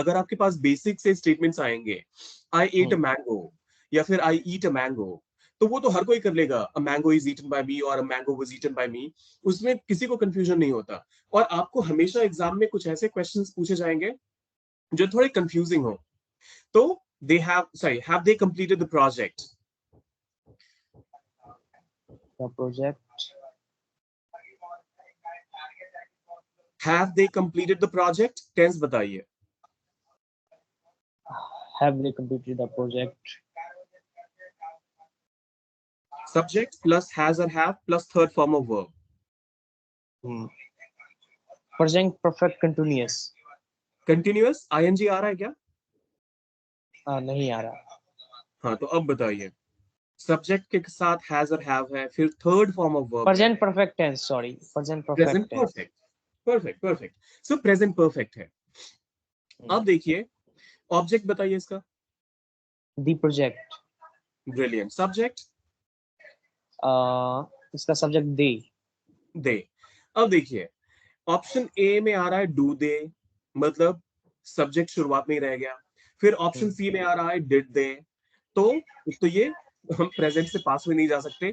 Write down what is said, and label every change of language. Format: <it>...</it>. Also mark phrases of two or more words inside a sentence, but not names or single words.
<hi>अगर आपके पास बेसिक से स्टेटमेंट्स आएंगे,</hi> <en>I ate a mango</en> <hi>या फिर</hi> <en>I eat a mango,</en> <hi>तो वो तो हर कोई कर लेगा.</hi> <en>a mango is eaten by me और a mango was eaten by me.</en> <hi>उसमें किसी को कंफ्यूजन नहीं होता. और आपको हमेशा एग्जाम में कुछ ऐसे क्वेश्चंस पूछे जाएंगे जो थोड़े कंफ्यूजिंग हो.</hi> <en>तो have they completed the project? The project. Have they completed the project?</en> <hi>टेंस बताइए.</hi> <en>Have they completed the project? Subject plus has or have plus third form of verb. Present perfect continuous. Continuous ing</en> <hi>आ रहा है क्या? नहीं आ रहा. हाँ, तो अब बताइए. सब्जेक्ट के साथ हैज और हैव है, फिर</hi> <en>third form of verb Present perfect tense. Sorry. Present perfect प्रेजेंट tense. Perfect. Perfect perfect. So present perfect है.</en> <hi>अब देखिए, ऑब्जेक्ट बताइए इसका.</hi> <en>The project.</en> <hi>ब्रिलियंट. सब्जेक्ट इसका सब्जेक्ट they. दे. अब देखिए, ऑप्शन ए में आ रहा है</hi> <en>do they,</en> <hi>मतलब सब्जेक्ट शुरुआत में ही रह गया. फिर ऑप्शन सी में आ रहा है</hi> <en>did they.</en> <hi>तो ये हम प्रेजेंट से पास में नहीं जा सकते.</hi>